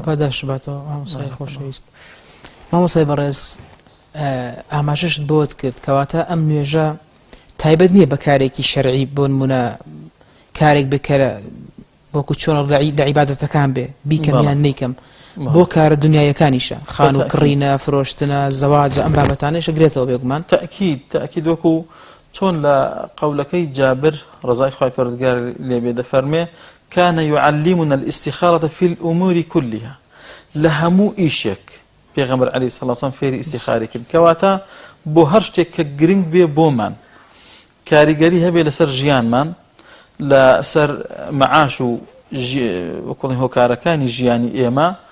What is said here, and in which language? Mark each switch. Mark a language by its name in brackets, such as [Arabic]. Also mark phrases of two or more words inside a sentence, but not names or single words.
[Central Kurdish] پاداش باتەوە مامۆستای خۆشەویست. مامۆستای بەڕێز ئاماژەشت بۆت کرد کەواتە ئەم نوێژە تایبەت نییە بە کارێکی شەرعی بۆ نمونە کارێک بکەرە وەکو چۆن لە عیبادەتەکان بێ بیکەم یان نیکەم بۆ کارە دنیایەکانیشە خان و کڕینە فرۆشتنە زەواجە ئەم بابەتانەیە گرێتەوە بێگومان. تەأکید وەکو چۆن لە قەولەکەی جابر ڕزای خوای پەروەردگار لێبێ دەفەرمێ [Arabic] كان يعلمنا الاستخارة في الأمور كلها [Central Kurdish] لە هەموو ئیشێک پێغەمبەر [Arabic] عەلەیهی سەڵام وسەلام [Central Kurdish] فێری ئیستیخارە کرد کەواتە بۆ هەر شتێک کە گرنگ بێ بۆمان کاریگەری هەبێ لەسەر ژیانمان لەسەر مەعاش و وەکوڵی هۆکارەکانی ژیانی ئێمە